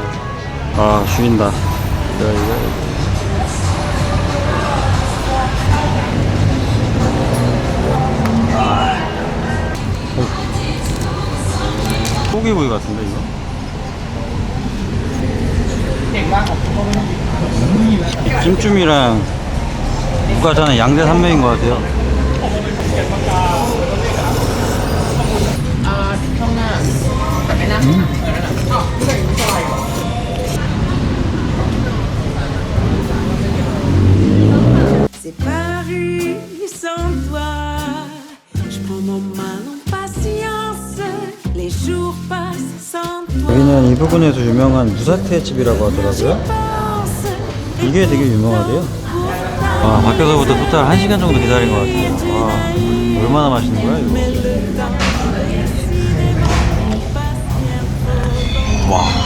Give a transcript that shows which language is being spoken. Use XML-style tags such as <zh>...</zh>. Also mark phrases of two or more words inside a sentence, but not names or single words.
<ko>아, 죽인다. 이거. 소기구이 같은데, 이거? 찜찜이랑 무가자는 양대 산맥인 것 같아요.</ko> <fr>C'est paru sans toi. Je prends mon mal en patience. Les jours passent sans toi.</fr> <ko>여기는 이 부근에서 유명한 무사태 집이라고 하더라고요. 이게 되게 유명하대요. 아, 밖에서부터 토탈 1시간 정도 기다린 것 같아요. 와, 얼마나 맛있는 거야, 이거? 와.</ko>